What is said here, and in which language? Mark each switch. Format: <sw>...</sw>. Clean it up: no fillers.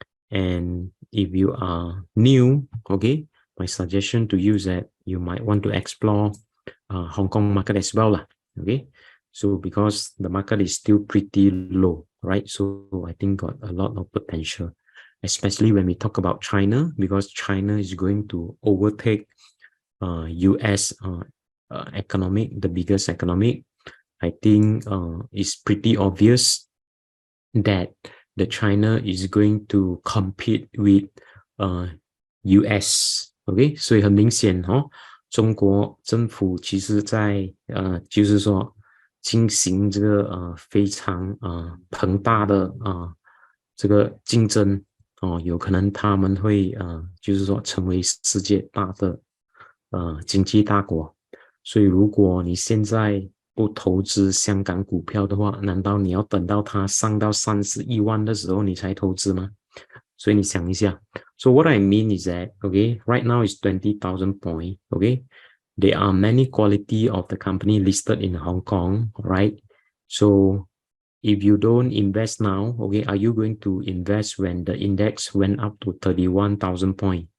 <en>And if you are new, okay, my suggestion to you is that you might want to explore Hong Kong market as well, okay. So because the market is still pretty low, right? So I think got a lot of potential, especially when we talk about China, because China is going to overtake US economic, the biggest economic. I think it's pretty obvious that the China is going to compete with US，</en> <zh>OK， 所以很明显中国政府其实在就是说进行这个非常庞大的这个竞争有可能他们会就是说成为世界大的经济大国，所以如果你现在不投资香港股票的话，难道你要等到它上到31万的时候你才投资吗？所以你想一下。</zh> <en>So what I mean is that, okay, right now is 20,000 points, okay? There are many quality of the company listed in Hong Kong, right? So if you don't invest now, okay, are you going to invest when the index went up to 31,000 points?</en>